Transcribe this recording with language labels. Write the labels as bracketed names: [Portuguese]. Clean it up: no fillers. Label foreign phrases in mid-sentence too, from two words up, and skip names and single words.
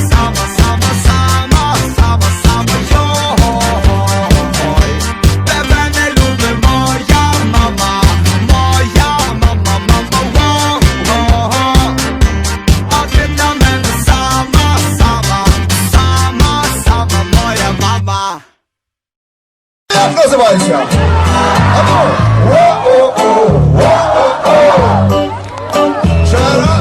[Ukrainian] Йой, тебе не любить моя мама. Воу-го-го, а ти для мене сама моя мама. Як називається? Ану! Во-о-о! Во-о-о! Ще раз!